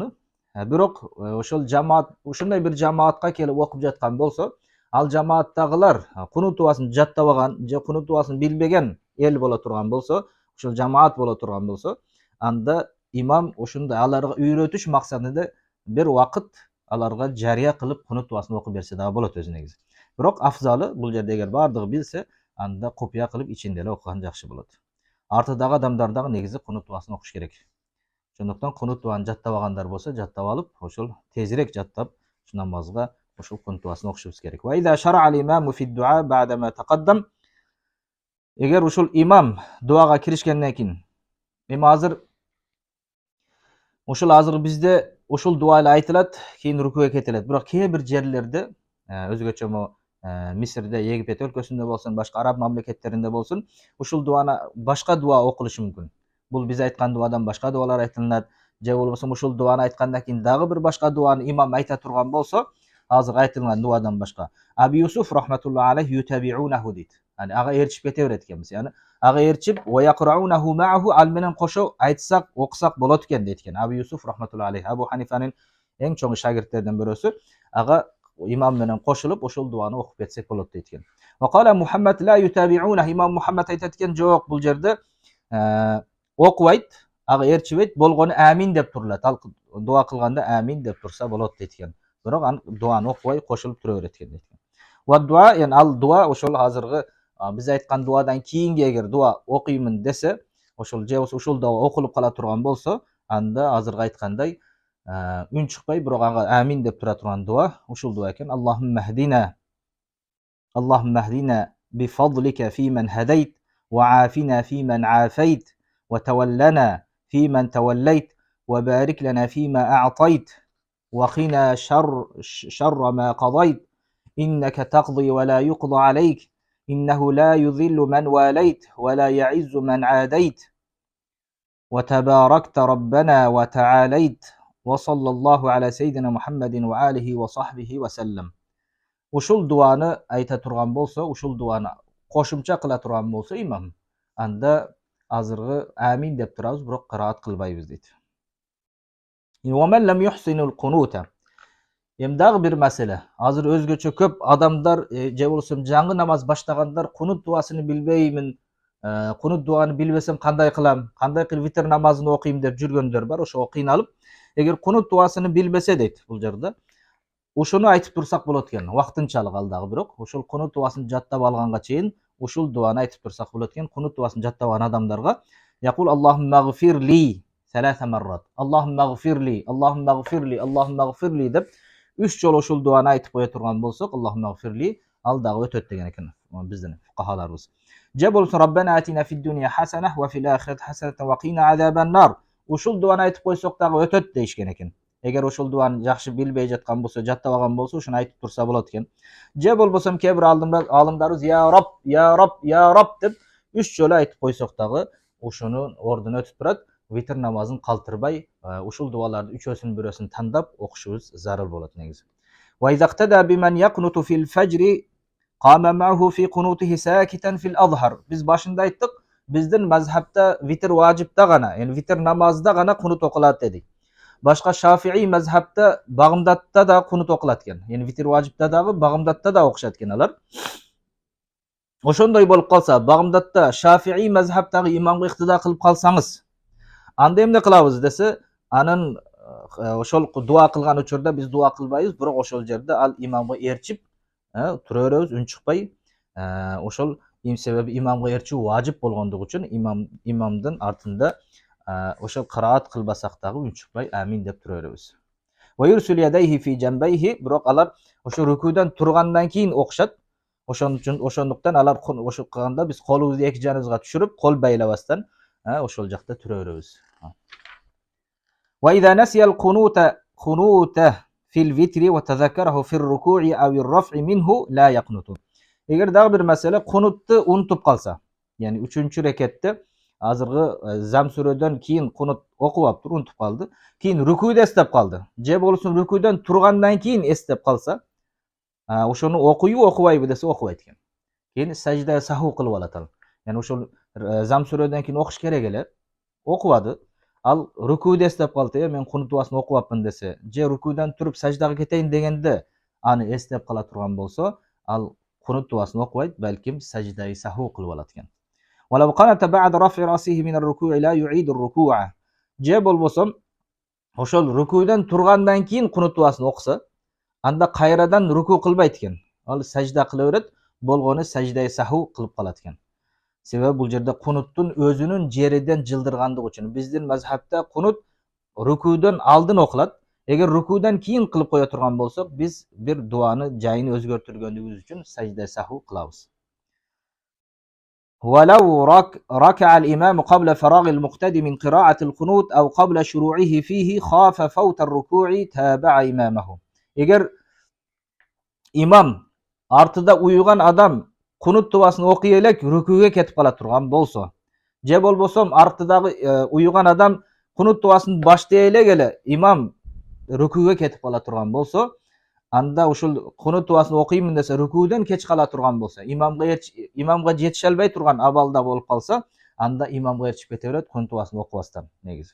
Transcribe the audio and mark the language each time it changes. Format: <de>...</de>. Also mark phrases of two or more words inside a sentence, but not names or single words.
<uz>Biroq o'shal jamoat, shunday bir jamoatga kelib o'qib yotgan bo'lsa, al jamoatdagilar qunut duosini jattab olgan, qunut duosini bilmagan el bo'la turgan bo'lsa, o'shal jamoat bo'la turgan bo'lsa, anda imom o'shunda alarga o'rgatish maqsadida bir vaqt alarga jariya qilib qunut duosini o'qib bersa da bo'ladi o'zi negiz. Biroq afzali bu yerda agar bardig'i bilsa,</uz> <ky>анда купуя кылып ичинде эле окуган жакшы болот. Артыдагы адамдар дагы негизи кунут дуасын окуш керек. Ошондуктан кунут дуаны жаттап алгандар болсо жаттап алып, ошол тезирээк жаттап, ушу намазга ошол кунут дуасын окушубуз керек.</ky> <ar>وإذا شرع الإمام في الدعاء بعد ما تقدم.</ar> <ky>Эгер ушул имам дуага киришкенден кийин, эми азыр бизде ушул дуа эле айтылат, кийин рукуга кетилет. Бирок кээ бир жерлерде, өзгөчө Мисирде, Египет өлкөсүндө болсун, башка араб мамлекеттеринде болсун, ушул дуаны башка дуа окулушу мүмкүн. Бул биз айткан дуадан башка дуалар айтылат, же болбосо ушул дуаны айткандан кийин дагы бир башка дуаны имам айта турган болсо, азыр айтылган дуадан башка.</ky> <ar>أبي يوسف رحمة الله عليه يتابعونه дейт.</ar> <ky>Яни ага ээрчип кете берет экенбиз. Яни ага ээрчип</ky> <ar>ويقرؤونه معه</ar> <ky>ал менен кошо айтсак, окусак болот экен дейт экен. Аби Юсуф</ky> <ar>رحمة الله عليه</ar> <ky>Абу Ханифанын эң чоң шагирттерден бирөөсү, ага имам менен кошулуп ошол дуаны окуп кетсек болот дейт экен.</ky> <ar>وقال محمد لا يتابعون,</ar> <ky>имам Мухаммад айтат экен, жок, бул жерде окубайт, ага ээрчибейт, болгону амин деп турулат. Ал дуа кылганда амин деп турса болот дейт экен. Бирок аны дуаны окубай кошулуп тура берет экен дейт экен. Ва дуа, яни ал дуа ошол азыркы биз айткан дуадан кийинки эгер дуа окуймун десе, ошол же болбосо ушул дуа окулуп кала турган болсо, анда азыркы айткандай үн чыкпай, бирок ага амин деп тура турган дуа ушул дуа экен.</ky> <ar>اللهم اهدنا بفضلك فيمن هديت وعافنا فيمن عافيت وتولنا فيمن توليت وبارك لنا فيما أعطيت وقنا شر ما قضيت إنك تقضي ولا يقضى عليك إنه لا يذل من واليت ولا يعز من عاديت وتباركت ربنا وتعاليت وصلى الله على سيدنا محمد وآله وصحبه وسلم.</ar> <ky>Ушул дуаны айта турган болсо, ушул дуаны кошумча кыла турган болсо имам, анда азыркы амин деп турабыз, бирок кыраат кылбайбыз дейт.</ky> <ar>ومن لم يحسن القنوت.</ar> <ky>Эми дагы бир маселе. Азыр өзгөчө көп адамдар, же болбосо жаңы намаз баштагандар кунут дуасын билбеймин, кунут дуаны билбесем кандай кылам, кандай кылып витр намазын окуйм деп жүргөндөр бар, ошого кыйналып. Эгер кунут дуасын билбесе дейт бул жерде, ушуну айтып турсак болот экен, вактынчалык ал дагы, бирок ошол кунут дуасын жаттап алганга чейин ушул дуаны айтып турсак болот экен. Кунут дуасын жаттабаган адамдарга</ky> <ar>يقول اللهم اغفر لي ثلاث مرات، اللهم اغفر لي، اللهم اغفر لي، اللهم اغفر لي</ar> <ky>деп 3 жолу ушул дуаны айтып кое турган болсок,</ky> <ar>اللهم اغفر لي,</ar> <ky>ал дагы өтөт деген экен биздин фукахаларыбыз. Же болсо</ky> <ar>ربنا آتنا في الدنيا حسنة وفي الآخرة حسنة وقنا عذاب النار,</ar> <ky>ушул дуаны айтып койсок дагы өтөт дейишкен экен. Эгер ошол дуаны жакшы билбей жаткан болсо, жаттабаган болсо, ушуну айтып турса болот экен. Же болбосо кээ бир алымдарыбыз</ky> <ar>يا رب، يا رب، يا رب</ar> <ky>деп 3 жолу айтып койсок дагы ушунун ордуна өтүп турат. Витр намазын калтырбай, ушул дуаларды үчөөсүнүн бирөөсүн тандап окушубуз зарыл болот негизи.</ky> <ar>وإذا اقتدى بمن يقنت في الفجر قام معه في قنوته ساكتا في الأظهر.</ar> <ky>Биз башында айттык, биздин мазхабта витр важипта гана, яни витр намазда гана кунут окулат дедик. Башка Шафии мазхабта багымдатта да кунут окулат экен. Яни витр важипта дагы, багымдатта да окушат экен алар. Ошондой болуп калса, багымдатта Шафии мазхабтагы имамга иктида кылып калсаңыз, анда эмне кылабыз десе, анын ошол дуа кылган учурда биз дуа кылбайбыз, бирок ошол жерде ал имамга ээрчип тура беребиз, үн чыкпай. Ошол себеби имамга ээрчүү важип болгондугу үчүн имамдын артында ошол кыраат кылбасак дагы үн чыкпай амин деп тура беребиз.</ky> <ar>ويرسل يديه في جنبيه,</ar> <ky>бирок алар ошо рукудан тургандан кийин окушат. Ошондуктан алар ошо кылганда биз колубузду эки жаныбызга түшүрүп, кол байлабастан ошол жакта тура беребиз.</ky> <ar>وإذا نسي القنوت في الوتر وتذكره في الركوع أو الرفع منه لا يقنت.</ar> <ky>Эгер дагы бир маселе кунутту унутуп калса, яни 3-чү рекетте азыркы зам сүрөдөн кийин кунут окубаптыр, унутуп калды. Кийин рукуйда эстеп калды. Же болсун рукуйдан тургандан кийин эстеп калса, ошону окуйбу окубайбы десе окубайт экен. Кийин сажда саху кылып алат ал. Яни ошол зам сүрөдөн кийин окуш керек эле, окубады. Ал рукуйда эстеп калды, мен кунут дуасын окубапмын десе, же рукуйдан туруп саждага кетейин дегенде аны эстеп кала турган болсо, ал кунут дуасын окубайт, балким саждаи саху кылып алат экен.</ky> <ar>ولو قنت بعد رفع رأسه من الركوع لا يعيد الركوع.</ar> <ky>Же болбосо ошол рукуйдан тургандан кийин кунут дуасын окуса, анда кайрадан руку кылбайт экен. Ал сажда кыла берет. болгону sajda-i sahv кылып калат экен. Себеби бул жерде кунуттун өзүнүн жериден жылдыргандыгы үчүн биздин мазхабта кунут рукудөн алдын окулат. Эгер рукудан кийин кылып кое турган болсок, биз бир дуаны жайын өзгөртүргөндүгүбүз үчүн sajda-i sahv кылабыз.</ky> <ar>ولو ركع الإمام قبل فراغ المقتدي من قراءة القنوت أو قبل شروعه فيه خاف فوت الركوع تابع إمامه.</ar> <ky>Eğer imam артыда уйган адам кунут дубасын окуй элек рүкүүгө кетип кала турган болсо, же болбосо артыдагы уйган адам кунут дубасын баштай элек имам рүкүүгө кетип кала турган болсо, анда ушул кунут дубасын окуймун десе рүкүүдөн кеч кала турган болсо, имамга жетише албай турган абалда болуп калса, анда имамга эрчип кете берет кунут дубасын окубастан негизи.</ky>